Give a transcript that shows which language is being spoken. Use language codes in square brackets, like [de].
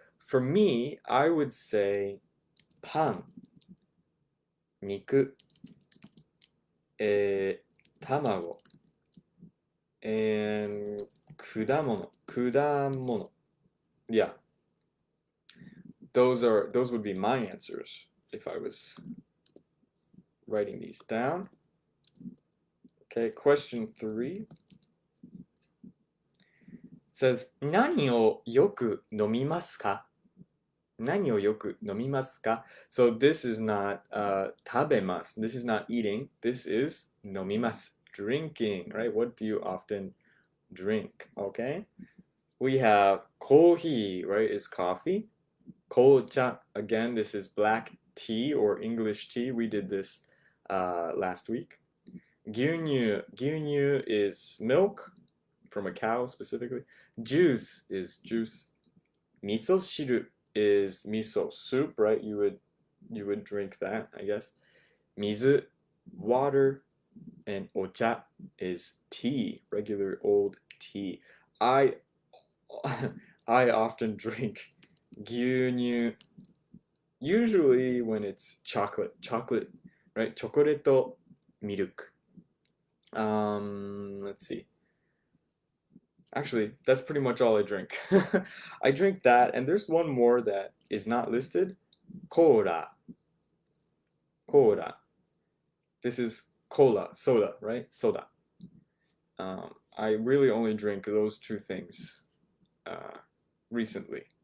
[en] For me, I would say パン, 肉, 卵, and 果物. Yeah. Those would be my answers if I was writing these down. Okay, question 3 says [ja] 何をよく飲みますか？何をよく飲みますか? [en] So this is not 食べます. This is not eating. This is 飲みます. Drinking, right? What do you often drink? Okay. We have コーヒー, right? Is coffee. 紅茶, again, this is black tea or English tea. We did this last week. 牛乳 is milk from a cow specifically. Juice is juice. 味噌汁 is miso soup, right? You would drink that, I guess. 水 water, and お茶 is tea, regular old tea. I often drink 牛乳 usually when it's chocolate, right? チョコレート milk. Let's see. Actually, that's pretty much all I drink. I drink that, and there's one more that is not listed. Cola. This is cola, soda, right? Soda. I really only drink those 2 things recently.